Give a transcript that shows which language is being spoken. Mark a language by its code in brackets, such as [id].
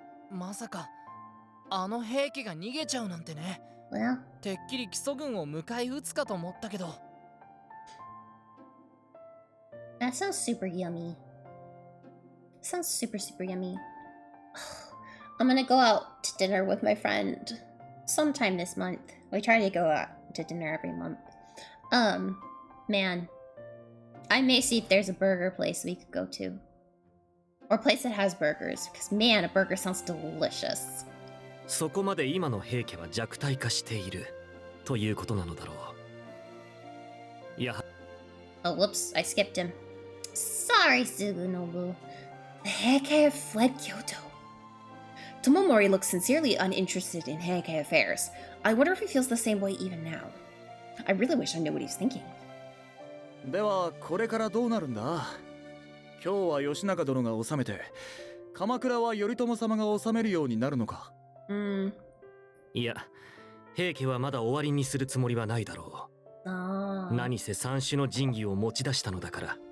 [ja] まさかあの兵器が逃げちゃうなんてね。 [en] Well, [ja] てっきり基礎軍を迎え撃つかと思ったけど。 [en] that sounds super yummy. Sounds super yummy. I'm gonna go out to dinner with my friend sometime this month. We try to go out to dinner every month. Man, I may see if there's a burger place we could go to. Or a place that has burgers, because man, a burger sounds delicious. [ja] そこまで今の平家は弱体化しているということなのだろう。いや、 [en] Oh, whoops, I skipped him. Sorry, Sugunobu. The Heike have fled Kyoto. Tomomori looks sincerely uninterested in Heike affairs. I wonder if he feels the same way even now. I really wish I knew what he's thinking. [ja] ではこれからどうなるんだ。今日は義仲殿が治めて、鎌倉は頼朝様が治めるようになるのか。いや、平家はまだ終わりにするつもりはないだろう。何せ三種の神器を持ち出したのだから。